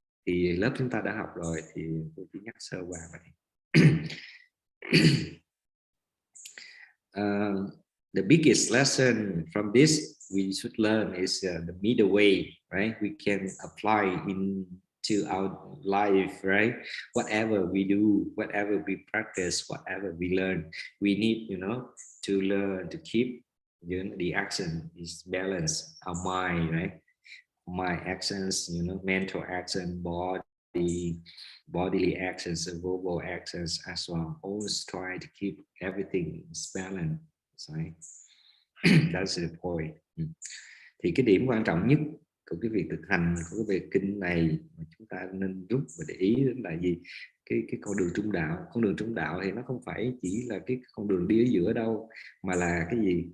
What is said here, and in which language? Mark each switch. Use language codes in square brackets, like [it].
[vi] Thì lớp chúng ta đã học rồi thì tôi chỉ nhắc sơ qua vậy. [en] The biggest lesson from this we should learn is the middle way, right? We can apply into our life, right? Whatever we do, whatever we practice, whatever we learn, we need, you know, to learn to keep, you know, the action is balanced, our mind, right? Mind actions, you know, mental action, bodily actions, and verbal actions as well. Always try to keep everything balanced, right? That's the point. [vi] Thì cái điểm quan trọng nhất của cái việc thực hành của cái bài kinh này mà chúng ta nên rút và để ý đến là gì? Cái con đường trung đạo. Con đường trung đạo thì nó không phải chỉ là cái con đường đi ở giữa đâu, mà là cái gì?